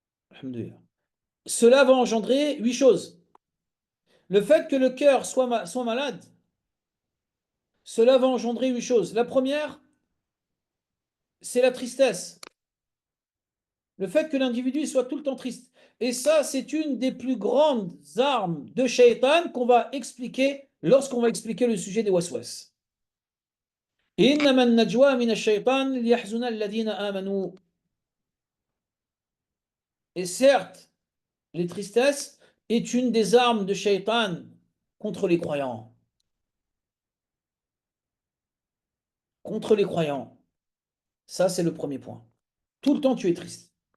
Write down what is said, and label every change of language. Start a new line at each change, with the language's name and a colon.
French: Alhamdulillah. Cela va engendrer 8 choses. Le fait que le cœur soit malade, cela va engendrer 8 choses. La première, c'est la tristesse. Le fait que l'individu soit tout le temps triste. Et ça, c'est une des plus grandes armes de shaitan qu'on va expliquer lorsqu'on va expliquer le sujet des waswas.
Arabic: إنما النجوى من الشيطان ليحزن الذين آمنوا.
French: Et certes, les tristesses est une des armes de shaitan contre les croyants. Contre les croyants. Ça, c'est le premier point. Tout le temps, tu es triste.